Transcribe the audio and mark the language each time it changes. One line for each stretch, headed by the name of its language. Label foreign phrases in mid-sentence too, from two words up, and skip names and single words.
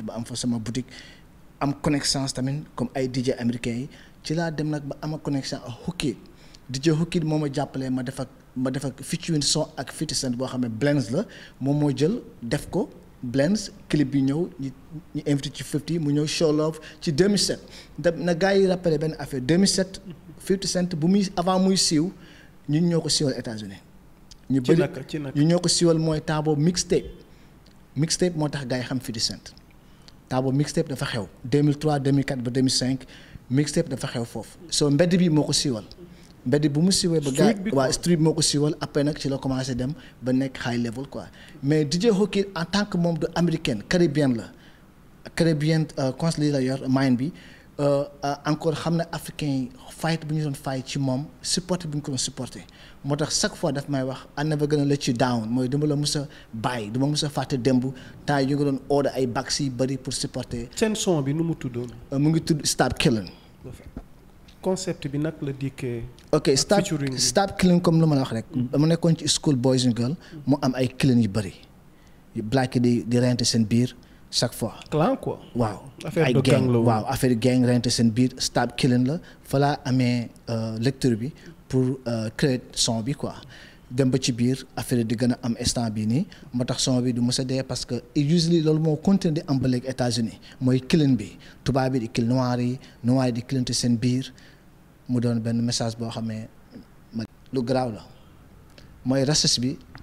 Wolof: ba am fa sama boutique am connaissance tamit comme ay
French: DJ américains
Wolof: yi ci laa dem nag ba ama connexion ak Hookid DJ Hookid moo ma jàppalee ma def ak featuring son ak 50 Cent boo xam ne Blends la moom moo jël def ko Blends clip bi ñëw ñu invité ci 50 mu ñëw Show Love ci 2007 na gars yi rappelé benn affaire 2007 50 Cent bu muy avant muy siiw ñun ñoo ko siiwal États-Unis ñu bëri ñu ñoo ko siiwal mooy temps boobu mixtape moo tax gars yi xam 50 Cent temps boobu mixtape dafa xew 2003 2004 ba 2005 mixtape dafa xew foofu soo mbedd bi moo ko siiwal mbedd bu mu siiwee ba gars waa street moo ko siiwal après nag ci la commencé dem ba nekk
English: high level
Wolof: quoi mais DJ Hookid
French: en tant que
Wolof: moom
French: de américaine caribéenne
Wolof: la caribéenne consulat la yor mind bi encore xam ne africain yi fight bu ñu doon fight ci moom supporter bu ñu ko doon supporter moo tax chaque fois daf may wax
English: I never gonna let you down
Wolof: mooy dama la mës a bàyyi dama mës a fàtte démb
French: temps yi
Wolof: ñu ngi doon order ay backs yi bëri pour supporter. seen son bi nu mu tuddoon. mu ngi tudd Stop Killing. concept bi nag la dikkee. ok Stop Killing comme lu ma la wax rek. dama nekkoon ci
English: school boys and girl
Wolof: mu am ay killing yu bëri black di rente seen biir.
French: chaque fois. clan quoi.
Wolof: waaw
French: affaire de gang la
Wolof: waaw affaire gang rente seen biir Stop Killing la fa laa amee lecture bi pour créer son bi quoi dem ba ci biir affaire di gën a am instant bii nii moo tax son bi du mës a dee
French: parce que
Wolof: usually loolu moo continué di am ba léegi États-Unis mooy killing bi tubaab bi di kill noir yi di killante seen biir mu doon benn message boo xam ne lu garaaw la mooy racisme bi.